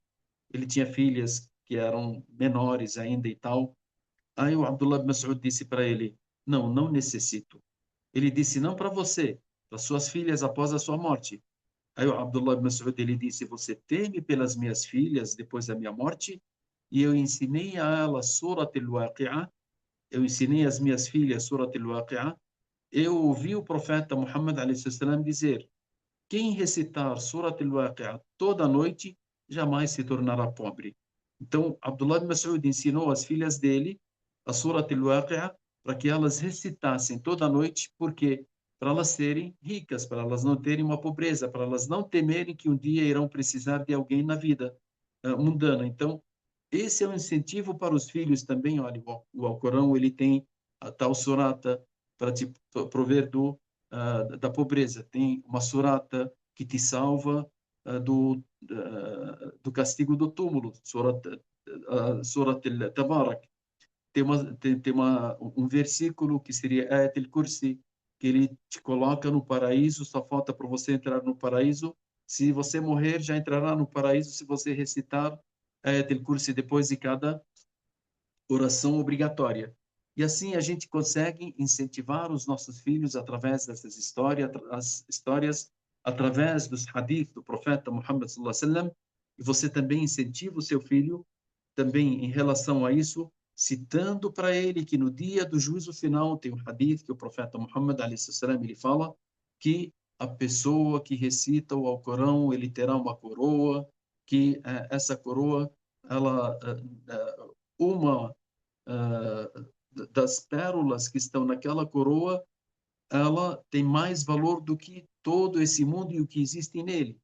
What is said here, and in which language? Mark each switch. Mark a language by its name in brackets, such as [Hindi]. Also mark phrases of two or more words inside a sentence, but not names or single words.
[Portuguese] Ele tinha filhas que eram menores ainda e tal. Aí o Abdullah ibn Mas'ud disse para ele: não, não necessito. Ele disse: não para você, para suas filhas após a sua morte. Aí o Abdullah ibn Mas'ud ele disse: você teme pelas minhas filhas depois da minha morte? E eu ensinei a elas Surat al-Waqi'ah, eu ensinei às minhas filhas Surat al-Waqi'ah. Eu ouvi o profeta Muhammad a.s. dizer: quem recitar Surat al-Waqi'ah toda noite jamais se tornará pobre. Então, Abdullah ibn Mas'ud ensinou às filhas dele a Surat al-Waqi'ah para que elas recitassem toda noite, porque para elas serem ricas, para elas não terem uma pobreza, para elas não temerem que um dia irão precisar de alguém na vida mundana. Então, esse é um incentivo para os filhos também. Olha, o Alcorão ele tem a tal surata para te prover da pobreza. Tem uma surata que te salva do castigo do túmulo, surat al-Tabarak. Um versículo que seria Ayat al-Kursi, que ele te coloca no paraíso, só falta para você entrar no paraíso. Se você morrer, já entrará no paraíso se você recitar Ayat al-Kursi depois de cada oração obrigatória. E assim a gente consegue incentivar os nossos filhos através dessas histórias, as histórias através dos hadith do profeta Muhammad [Arabic] صلى الله عليه wasallam, [Portuguese] e você também incentiva o seu filho também em relação a isso, citando para ele que no dia do juízo final tem um hadith que o profeta Muhammad [Arabic] عليه وسلم [Portuguese] ele fala que a pessoa que recita o Alcorão, ele terá uma coroa, que essa coroa ela uma das pérolas que estão naquela coroa, ela tem mais valor do que todo esse mundo e o que existe nele.